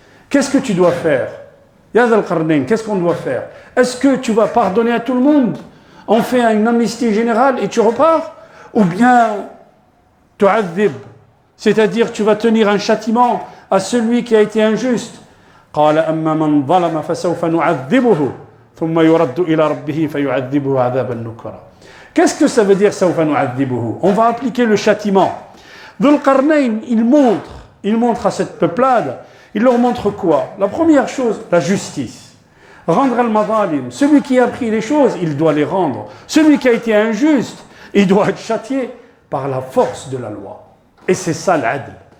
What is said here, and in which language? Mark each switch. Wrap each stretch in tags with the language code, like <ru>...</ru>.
<fr>Qu'est-ce que tu dois faire? Ya Dhul Qarnayn, qu'est-ce qu'on doit faire? Est-ce que tu vas pardonner à tout le monde? On fait une amnistie générale et tu repars? Ou bien, tu'adhib, c'est-à-dire tu vas tenir un châtiment à celui qui a été injuste.</fr> <ar>قال أما من ظلم فسوف نعذبه ثم يرد إلى ربه فيعذبه عذابا نكرا.</ar> <fr>Qu'est-ce que ça veut dire</fr> <ar>سوف نعذبه?</ar> <fr>On va appliquer le châtiment. Dhul Qarnayn, il montre à cette peuplade, il leur montre quoi? La première chose, la justice. Rendre al-madhalim. Celui qui a pris les choses, il doit les rendre. Celui qui a été injuste, il doit être châtié par la force de la loi. Et c'est ça l'adl.</fr>